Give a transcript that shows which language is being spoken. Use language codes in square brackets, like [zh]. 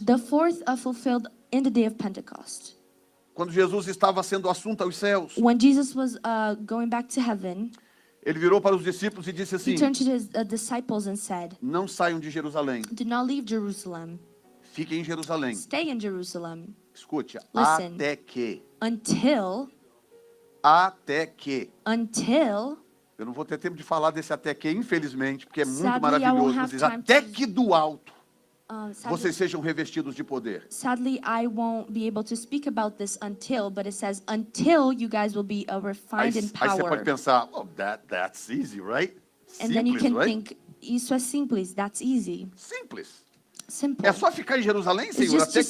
[en] The fourth fulfilled in the day of Pentecost. [pt] Quando Jesus estava sendo assunto aos céus, [en] When Jesus was going back to heaven, [pt] ele virou para os discípulos e disse [en] he [pt] assim, [en] turned to his disciples and said, [pt] não saiam de Jerusalém, [en] "Do not leave Jerusalem. [pt] fiquem em Jerusalém. [en] Stay in Jerusalem [pt] Escute, [en] Listen. [pt] até que [en] until [pt] Até que. [en] until, [pt] Eu não vou ter tempo de falar desse até que, infelizmente, porque é muito [en] Sadly, I [pt] maravilhoso. [en] won't [pt] Mas [en] have [pt] diz, [en] time [pt] até [en] to- [pt] que do alto [en] sadly, [pt] vocês sejam revestidos de poder. [en] sadly, I won't be able to speak about this until, but it says until you guys will be [pt] Aí, [en] refined in [pt] aí você pode [en] power. [pt] pensar, [en] oh, that's easy, right? And then you [pt] Simples, [en] can right? think, [pt] isso é simples, [en] that's easy. [pt] Simples. [en] Simple. [pt] É só ficar em Jerusalém, [en] It's [pt] Senhor, [en] just [pt] até [en] to